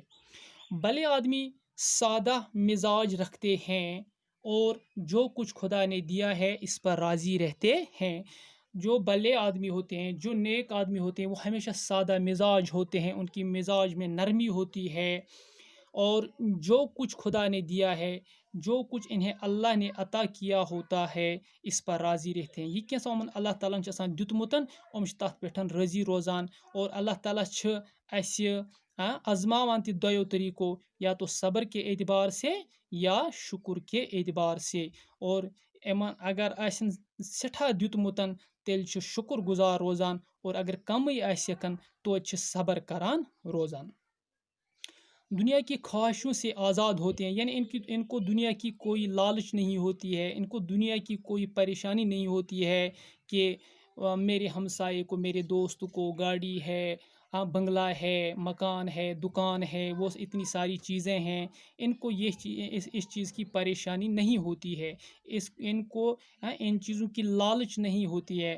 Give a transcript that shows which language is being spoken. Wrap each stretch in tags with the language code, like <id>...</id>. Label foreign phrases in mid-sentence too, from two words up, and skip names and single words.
<ur>بھلے آدمی سادہ مزاج رکھتے ہیں اور جو کچھ خدا نے دیا ہے اس پر راضی رہتے ہیں۔ جو بھلے آدمی ہوتے ہیں، جو نیک آدمی ہوتے ہیں، وہ ہمیشہ سادہ مزاج ہوتے ہیں، ان کی مزاج میں نرمی ہوتی ہے، اور جو کچھ خدا نے دیا ہے، جو کچھ انہیں اللہ نے عطا کیا ہوتا ہے، اس پر راضی رہتے ہیں۔</ur> <ks>یہ کیسا یِمن اللہ تعالیٰ چھُ آسان دیُتمُتن، یِم چھِ تَتھ پٮ۪ٹھ راضی روزان، اور اللہ تعالیٰ چھِ اَسہِ آزماوان تہِ دۄیو طریقو،</ks> <ur>یا تو صبر کے اعتبار سے یا شکر کے اعتبار سے۔</ur> <ks>اور یِمن اگر آسن سٮ۪ٹھاہ دیُتمُتن تیٚلہِ چھِ شکر گزار روزان، اور اگر کمٕے آسٮ۪کن توتہِ چھِ صبر کران روزان۔</ks> <ur>دنیا کی خواہشوں سے آزاد ہوتے ہیں، یعنی ان کو دنیا کی کوئی لالچ نہیں ہوتی ہے، ان کو دنیا کی کوئی پریشانی نہیں ہوتی ہے کہ میرے ہمسائے کو، میرے دوست کو گاڑی ہے، بنگلہ ہے، مکان ہے، دکان ہے، وہ اتنی ساری چیزیں ہیں، ان کو اس چیز کی پریشانی نہیں ہوتی ہے، ان کو ان چیزوں کی لالچ نہیں ہوتی ہے۔</ur>